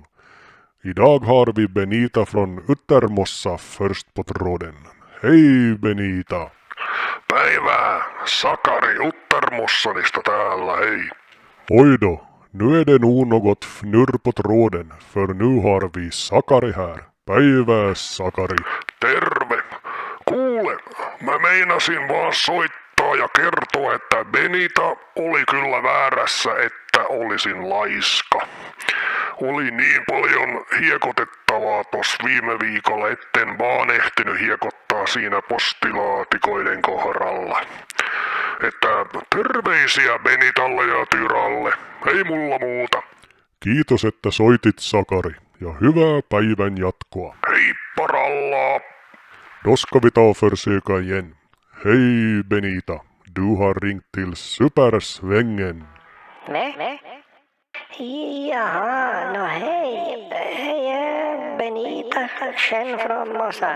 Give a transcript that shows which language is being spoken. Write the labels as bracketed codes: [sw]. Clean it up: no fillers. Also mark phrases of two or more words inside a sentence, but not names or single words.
[sv] Idag har vi Benita från Uttermossa först på tråden. Hej Benita! [fi] Päivää, Sakari Uttermossanista täällä, hei. [sv] Oj då, nu är det nog något fnurr på tråden, för nu har vi Sakari här. [fi] Päivää Sakari! Terve. Kuule, mä meinasin vaan soittaa ja kertoa, että Benita oli kyllä väärässä, että olisin laiska. Oli niin paljon hiekotettavaa tossa viime viikolla, etten vaan ehtinyt hiekottaa siinä postilaatikoiden kohdalla. Että terveisiä Benitalle ja Tyralle. Ei mulla muuta. Kiitos, että soitit Sakari, ja hyvää päivän jatkoa. Heippa rallaa. [sv] Då ska vi ta och försöka igen. Hej Benita, du har ringt till Supersvängen. Nej. Jaha, hej. Hej, Benita Chen från Mossan.